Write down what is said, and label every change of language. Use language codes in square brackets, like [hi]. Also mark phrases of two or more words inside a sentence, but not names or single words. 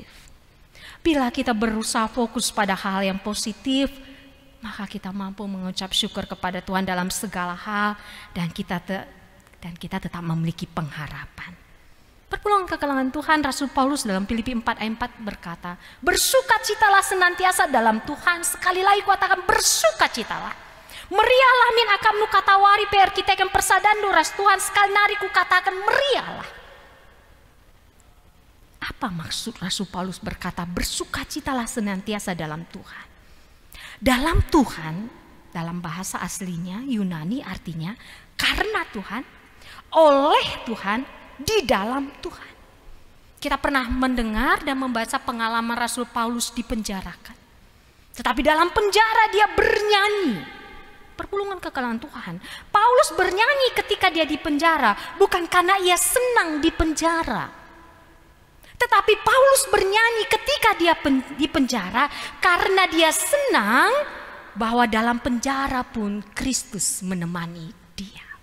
[id] Bila kita berusaha fokus pada hal yang positif, maka kita mampu mengucap syukur kepada Tuhan dalam segala hal, dan kita tetap memiliki pengharapan. [btx] Perpuluhan kekelangan [id] Tuhan, Rasul Paulus dalam Filipi 4 ayat 4 berkata, bersukacitalah senantiasa dalam Tuhan. Sekali lagi katakan bersukacitalah. [btx] Meriahlah min akam nu katawari per kita kan persadandu ras Tuhan, sekali nari ku katakan meriahlah. [id] Apa maksud Rasul Paulus berkata bersukacitalah senantiasa dalam Tuhan? Dalam Tuhan, dalam bahasa aslinya Yunani artinya karena Tuhan, oleh Tuhan, di dalam Tuhan. Kita pernah mendengar dan membaca pengalaman Rasul Paulus dipenjarakan. Tetapi dalam penjara dia bernyanyi. [btx] Perpulungan kekelangan [id] Tuhan. Paulus bernyanyi ketika dia di penjara, bukan karena ia senang di penjara. Tetapi Paulus bernyanyi ketika dia di penjara karena dia senang bahwa dalam penjara pun Kristus menemani dia.